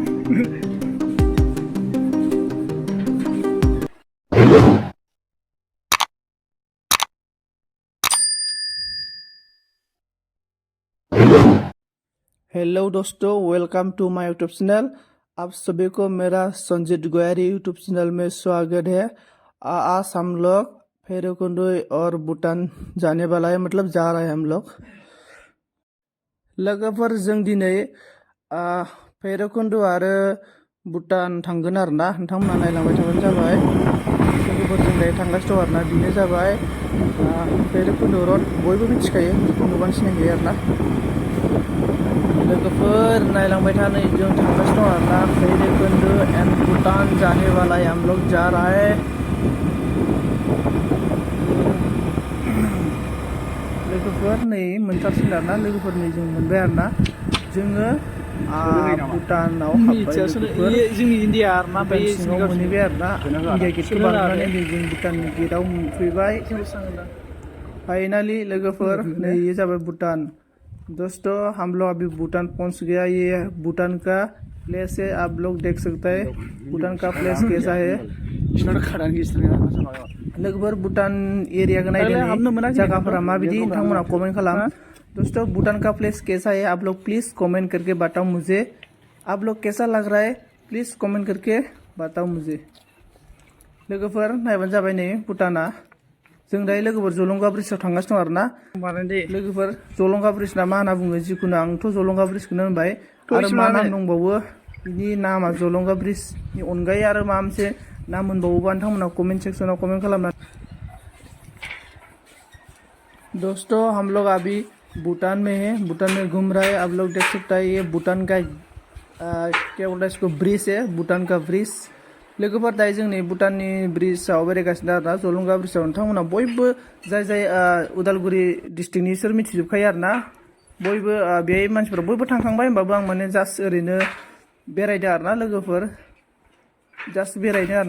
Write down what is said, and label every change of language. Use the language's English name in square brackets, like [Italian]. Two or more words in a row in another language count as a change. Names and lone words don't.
[English] हेलो दोस्तों, welcome to my YouTube channel. [Hindi] आप सभी को मेरा संजीत गोयारी यूट्यूब चैनल में स्वागत है। आज हम लोग भैरवकुंड और भूटान जाने वाला है, मतलब जा रहे हैं हम लोग। [Bodo] लोगोफोर जों दिनै भैरवकुंड आरो भूटान थांगोन आरोना, नोंथांमोना नायलांबाय थाबानो जाबाय। लोगोफोरजों दायो थांगासिनो दं आरोना, बेनो जाबाय भैरवकुंड रड। बयबो मिथिखायो, नुबानो सिनायखायो आरोना। लोगोफोर नायलांबाय था, नै जों थांगासिनो दं आरोना। [Hindi] भैरवकुंड एंड भूटान जाने वाला है, हम लोग जा रहा है। [Bodo] लोगोफोर नै मोनथारसिगोन आरोना, लोगोफोर नै जों मोनबाय आरोना। जोङो भूटानाव हाबबाय लोगोफोर। जोंनि इन्डिया आरोना, भूटान सिङाव मोनहैबाय आरोना। इन्डिया गेटखौ बारनानै नै जों भूटान गेटआव मोनफैबाय फाइनाली। लोगोफोर नै ये जाबाय भूटान। [Hindi] दोस्तों हम लोग अभी भूटान पहुंच गया। ये भूटान का प्लेस है, आप लोग देख सकते हैं भूटान का प्लेस कैसा है। [Bodo] लोगोफोर भूटान एरिया का नायदों जगहफोरा माबायदि, नोंथांमोना कमेंट खालाम। [Hindi] दोस्तों भूटान का प्लेस कैसा है, आप लोग प्लीज कमेंट करके बताओ मुझे। आप लोग कैसा लग रहा है, प्लीज कमेंट करके बताओ मुझे। [Bodo] लोगोफोर नायबानो जाबाय नै भूटाना। जों दायो लोगोफोर जलंगा ब्रिजआव थांगासिनो दं आरोना। लोगोफोर जलंगा ब्रिज ना मा होनना बुङो, जिखुनु आंथ' जलंगा ब्रिजखौनो होनबाय। आरो मा नाम दंबावो बिनि नामा, जलंगा ब्रिजनि अनगायै आरो माबा मोनसे नाम मोनबावोबा नोंथांमोना कमेंट सेक्सनाव कमेंट खालामना। [Hindi] दोस्तों हम लोग अभी भूटान में है, भूटान में घूम रहा है। आप लोग देख सकते हैं ये भूटान का क्या बोलते हैं इसको, ब्रिज है, भूटान का ब्रिज। [Bodo] लोगोफोर दायो जोंनि भूटाननि ब्रिजआव बेरायगासिनो आरोना, जलंगा ब्रिजआव। नोंथांमोना बयबो जाय जाय उदालगुरि डिस्ट्रिक्टनि इसोर मिथिजोबखायो आरोना। बयबो बेहाय मानसिफोरा बयबो थांखांबाय, होमबाबो आं माने जास्ट ओरैनो बेरायदो आरोना लोगोफोर, जास्ट बेरायदो आरोना।